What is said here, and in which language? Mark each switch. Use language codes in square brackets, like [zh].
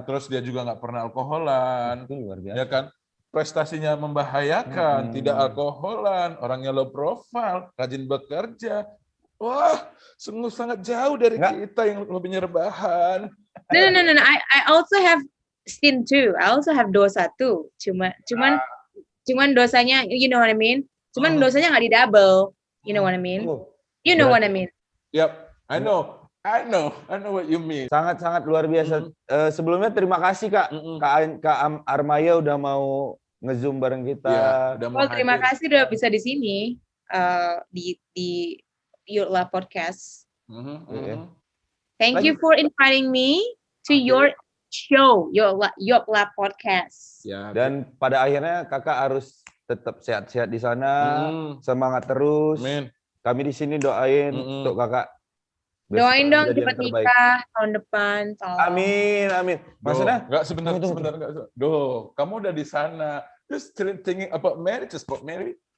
[id] terus dia juga nggak pernah alkoholan. Itu luar biasa. Ya kan? Prestasinya membahayakan, tidak alkoholan, orangnya low profile, rajin bekerja. Wah, sungguh sangat jauh dari kita yang lebih rebahan. [en] No. I also have sin too. I also have dosa too. [id] Cuman dosanya, [en] you know what I mean? [id] Cuman dosanya nggak di double. [en] You know what I mean? You know what I mean? Yep, I know what you mean. [id] Sangat luar biasa. Sebelumnya terima kasih Kak Armaya udah mau nge-zoom bareng kita. Ya, terima kasih udah bisa di sini di Your Lab Podcast. [en] Thank you for inviting me to your show, Your Lab Podcast. [id] Ya, dan pada akhirnya kakak harus tetap sehat-sehat di sana, semangat terus. Amin. Kami di sini doain untuk kakak. Doain dong cepat nikah tahun depan. Amin. Maksudnya? Enggak, sebentar. Duh, kamu udah di sana. [en] Just thinking about marriage, just about marriage.